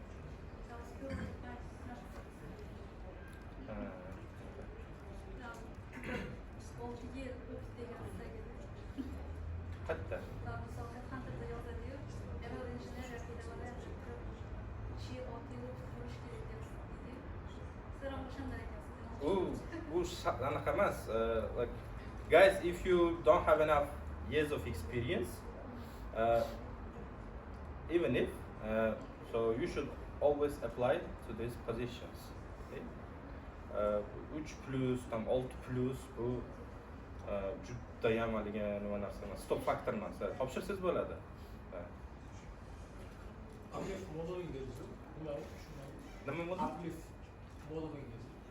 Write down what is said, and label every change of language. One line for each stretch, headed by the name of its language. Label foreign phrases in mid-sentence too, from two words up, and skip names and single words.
Uzbek: Qayerda? Anaqa emas.
English: Like, guys, if you don't have enough years of experience, even if, so you should always apply to these positions. Okay?
Uzbek: 3+, tam 6+, bu judayam haligi nima narsa emas,
Russian: стоп фактор
Uzbek: emas. Topshirsangiz bo'ladi.
English: Uplift modeling
Uzbek: dedingiz. Nima model?
English: Uplift modeling
Uzbek: dedingiz.